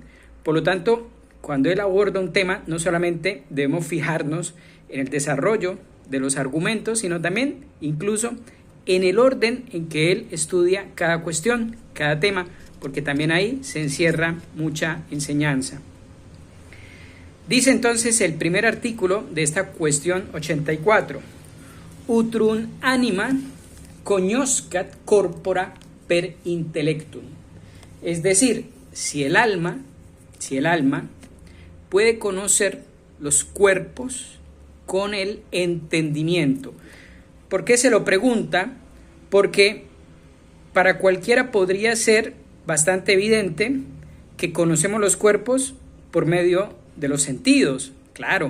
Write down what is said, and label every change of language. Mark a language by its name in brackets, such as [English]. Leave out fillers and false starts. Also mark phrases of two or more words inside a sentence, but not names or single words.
[Spanish] Por lo tanto, cuando él aborda un tema, no solamente debemos fijarnos en el desarrollo de los argumentos, sino también incluso en el orden en que él estudia cada cuestión, cada tema, porque también ahí se encierra mucha enseñanza. Dice entonces el primer artículo de esta cuestión 84: [Latin] Utrum anima cognoscat corpora per intellectum. [Spanish] Es decir, si el alma puede conocer los cuerpos con el entendimiento. ¿Por qué se lo pregunta? Porque para cualquiera podría ser bastante evidente que conocemos los cuerpos por medio de los sentidos, claro.